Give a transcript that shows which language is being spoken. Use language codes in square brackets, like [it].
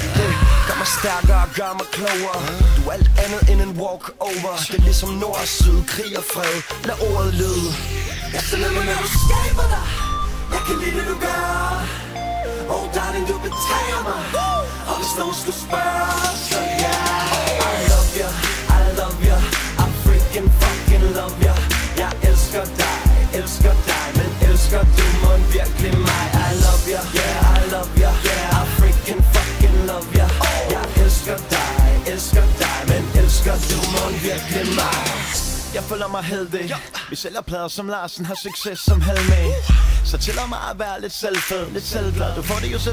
[da] Det gør mig stærkere og gør mig klogere. Du er alt andet end en walk-over. Det er ligesom nord og syd, krig og fred. Lad ordet lyde. Jeg så ned mig, når du skaber dig. Jeg kan lide det du gør. Oh darling, du betager mig. Og hvis nogen skulle spørge, så ja. [en] I love you, I love you, I freaking fucking love you. [da] Jeg elsker dig, men elsker du mig virkelig mig? [en] I love you, yeah, I love you, yeah, I freaking fucking love you. [da] Jeg elsker dig, men elsker du mig virkelig mig? Jeg føler mig heldig. Vi sælger plader som Larsen, har succes som Helme. Så tillad mig at være lidt selvfed, lidt selvglad. Du får det jo selv.